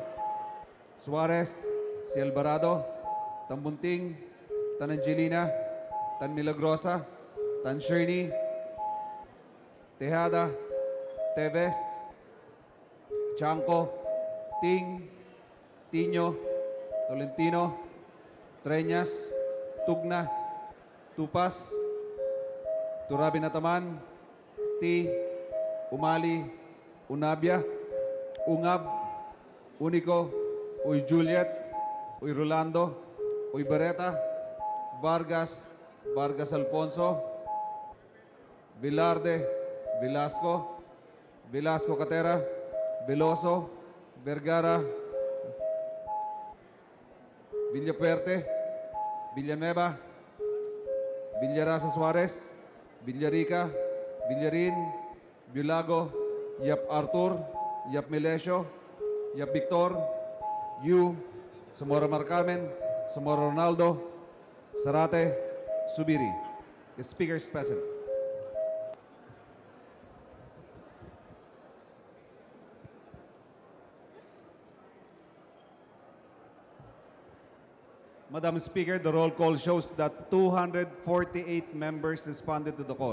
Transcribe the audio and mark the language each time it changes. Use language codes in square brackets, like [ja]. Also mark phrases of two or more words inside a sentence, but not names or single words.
[en] Suarez, Si Alvarado, Tambunting, Tan Angelina, Tan Milagrosa, Tan Shirney, Tejada, Teves, Chanco, Ting, Tino, Tolentino, Treñas, Tugna, Tupas, Turabi Nataman, T, Umali, Unabia, Ungab, Unico, Uy Juliet, Uy Rolando, Uy Bareta, Vargas, Vargas Alfonso, Vilarde, Velasco, Velasco Catera, Veloso, Vergara, Villapuerte, Villanueva, Villarasa Suarez, Villarica, Villarin, Bilago, Yap Artur, Yap Melesio, Yap Victor, Yu, Zamora Marcarmen, Zamora Ronaldo, Sarate, Subiri. The speaker is present. Madam Speaker, the roll call shows that 248 members responded to the call.